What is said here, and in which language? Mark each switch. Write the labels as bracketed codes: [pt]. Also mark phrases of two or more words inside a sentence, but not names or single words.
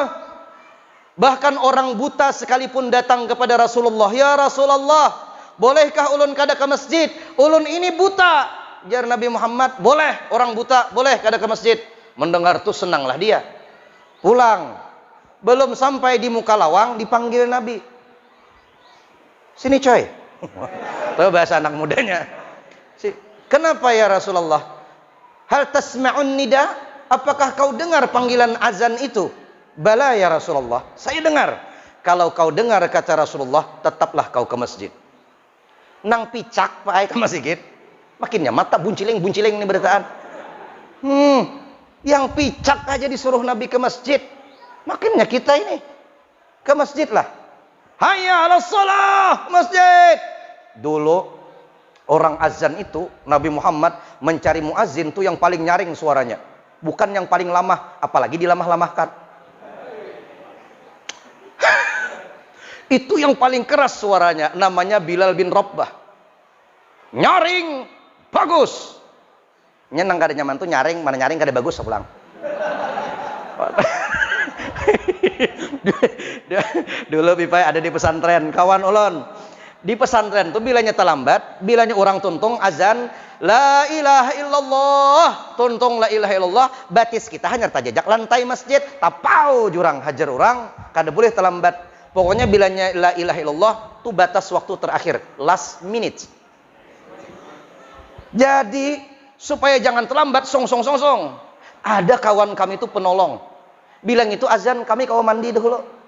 [bjn] Bahkan orang buta sekalipun datang kepada Rasulullah, [ar] "يا رسول الله, [bjn] bolehkah ulun kada ke masjid? Ulun ini buta." Jar Nabi Muhammad, "Boleh, orang buta boleh kada ke masjid." [id] Mendengar tuh senanglah dia. Pulang. [bjn] Belum sampai di muka lawang dipanggil Nabi. [id] "Sini coy." Tahu bahasa anak mudanya. "Kenapa [ar] يا رسول الله? هل تسمع النداء? [id] Apakah kau dengar panggilan azan itu?" [ar] "بلى يا رسول الله, [id] saya dengar." "Kalau kau dengar," kata Rasulullah, "tetaplah kau ke masjid." [bjn] Nang picak pakai ke masjid. Makinnya mata bunciling ini beritaan. [id] Yang picak aja disuruh Nabi ke masjid. [bjn] Makinnya kita ini ke masjid lah. [ar] حي على الصلاة, masjid. [id] Dulu orang azan itu, Nabi Muhammad mencari muazin tuh yang paling nyaring suaranya, bukan yang paling lamah, apalagi dilamah-lamahkan. Itu yang paling keras suaranya, namanya Bilal bin Rabbah. Nyaring, bagus. [bjn] Nyenang kada nyaman tuh nyaring, mana nyaring kada bagus pulang. Dulu Pipai ada di pesantren, kawan ulun. Di pesantren tuh bilanya terlambat, bilanya orang tuntung azan [ar] لا إله إلا الله, [bjn] tuntung [ar] لا إله إلا الله, [bjn] batis kita hanya tajajak lantai masjid, tapau jurang hajar orang, kada boleh terlambat. Pokoknya bilanya [ar] لا إله إلا الله [bjn] tuh batas waktu terakhir, [en] last minute. [id] Jadi supaya jangan terlambat, song. Ada kawan kami itu penolong. Bilang itu azan, kami kau mandi dulu.